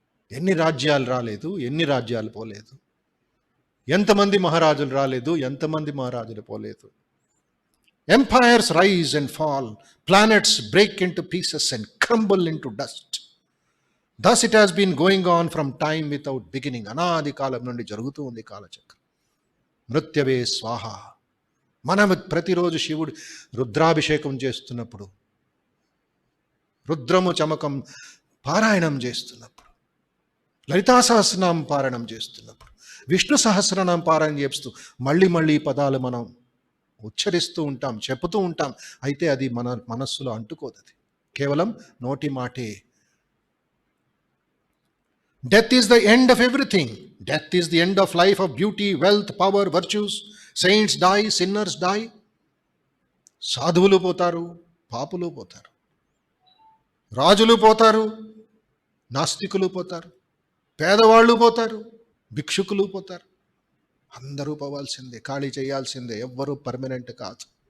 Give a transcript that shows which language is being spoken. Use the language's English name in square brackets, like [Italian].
[Telugu] ఎన్ని రాజ్యాలు రాలేదు, ఎన్ని రాజ్యాలు పోలేదు, ఎంతమంది మహారాజులు రాలేదు, ఎంతమంది మహారాజులు పోలేదు. [English] Empires rise and fall, planets break into pieces and crumble into dust. Thus it has been going on from time without beginning. [Telugu] అనాది కాలం నుండి జరుగుతూ ఉంది కాలచక్రం. మృత్యవే స్వాహ. మనం ప్రతిరోజు శివుడు రుద్రాభిషేకం చేస్తున్నప్పుడు, రుద్రము చమకం పారాయణం చేస్తున్నప్పుడు, లలితా సహస్రనామం పారాయణం చేస్తున్నప్పుడు, విష్ణు సహస్రనామం పారాయణం చేస్తూ మళ్ళీ మళ్ళీ పదాలు మనం ఉచ్చరిస్తూ ఉంటాం, చెప్పుతూ ఉంటాం. అయితే అది మన మనస్సులో అంటుకోదు, అది కేవలం నోటి మాటే. [English] Death is the end of everything. Death is the end of life, of beauty, wealth, power, virtues. Saints die, sinners die. [Telugu] సాధువులు పోతారు, పాపులు పోతారు, రాజులు పోతారు, నాస్తికులు పోతారు, పేదవాళ్ళు పోతారు, భిక్షుకులు పోతారు. అందరూ పోవాల్సిందే, ఖాళీ చేయాల్సిందే. ఎవ్వరూ పర్మనెంట్ కాదు.